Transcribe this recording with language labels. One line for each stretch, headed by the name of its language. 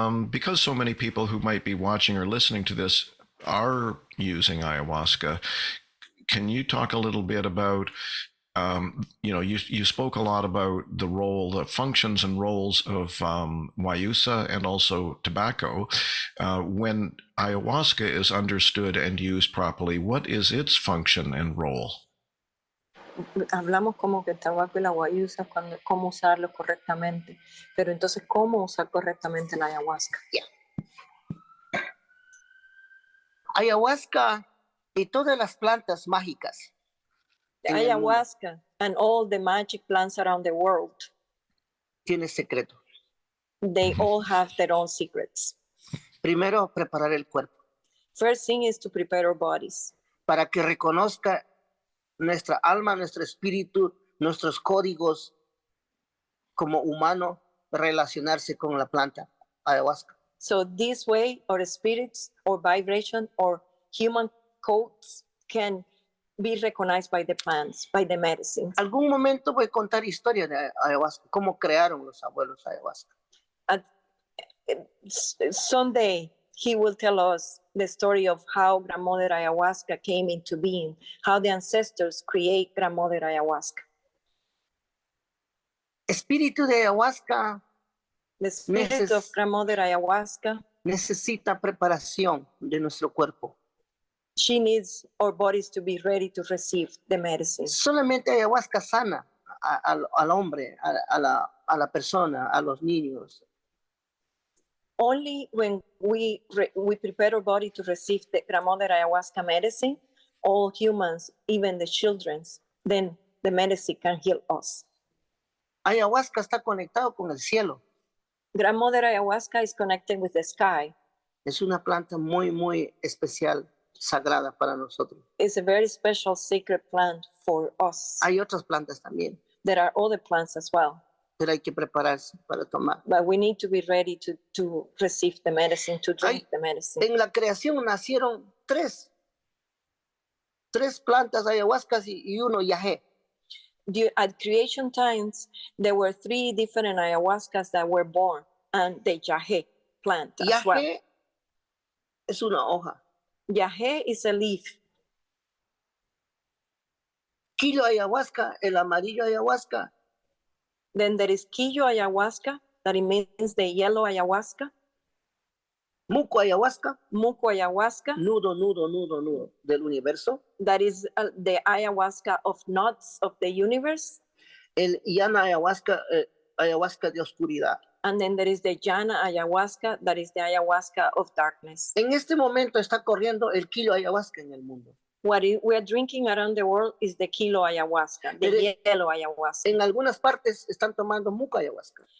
English: Because so many people who might be watching or listening to this are using ayahuasca, can you talk a little bit about, you spoke a lot about the functions and roles of Wayusa and also tobacco. When ayahuasca is understood and used properly, what is its function and role?
Spanish: Hablamos como que el tabaco y la guayusa, cómo usarlo correctamente, pero entonces, ¿cómo usar correctamente la ayahuasca?
English: Yeah.
Spanish: Ayahuasca y todas las plantas mágicas.
English: The ayahuasca and all the magic plants around the world.
Spanish: Tiene secreto.
English: They all have their own secrets.
Spanish: Primero, preparar el cuerpo.
English: First thing is to prepare our bodies.
Spanish: Para que reconozca nuestra alma, nuestro espíritu, nuestros códigos como humano, relacionarse con la planta ayahuasca.
English: So this way, our spirits, or vibration, or human codes can be recognized by the plants, by the medicines.
Spanish: Algún momento voy a contar historia de ayahuasca, cómo crearon los abuelos ayahuasca.
English: Someday he will tell us the story of how grandmother ayahuasca came into being, how the ancestors create grandmother ayahuasca.
Spanish: espíritu de ayahuasca
English: The spirit of Grandmother Ayahuasca,
Spanish: necesita preparación de nuestro cuerpo.
English: she needs our bodies to be ready to receive the medicine.
Spanish: Solamente ayahuasca sana al hombre, a la persona, a los niños.
English: Only when we prepare our body to receive the Grandmother Ayahuasca medicine, all humans, even the children, then the medicine can heal us.
Spanish: Ayahuasca está conectado con el cielo.
English: Grandmother Ayahuasca is connected with the sky.
Spanish: Es una planta muy, muy especial, sagrada para nosotros.
English: It's a very special sacred plant for us.
Spanish: Hay otras plantas también,
English: There are other plants as well,
Spanish: pero hay que prepararse para tomar.
English: but we need to be ready to receive the medicine, to drink the medicine.
Spanish: En la creación nacieron tres plantas ayahuascas y uno yagé.
English: At creation times, there were 3 different ayahuascas that were born, and the yahe plant as well.
Spanish: Yagé es una hoja.
English: Yahe is a leaf.
Spanish: Quillo ayahuasca, el amarillo ayahuasca.
English: Then there is quillo ayahuasca, that it means the yellow ayahuasca.
Spanish: Muco ayahuasca,
English: Muco ayahuasca,
Spanish: nudo del universo.
English: that is the ayahuasca of knots of the universe.
Spanish: El llana ayahuasca, ayahuasca de oscuridad.
English: And then there is the llana ayahuasca, that is the ayahuasca of darkness.
Spanish: En este momento está corriendo el quillo ayahuasca en el mundo.
English: What we are drinking around the world is the kilo ayahuasca, the yellow ayahuasca.
Spanish: En algunas partes están tomando muco ayahuasca.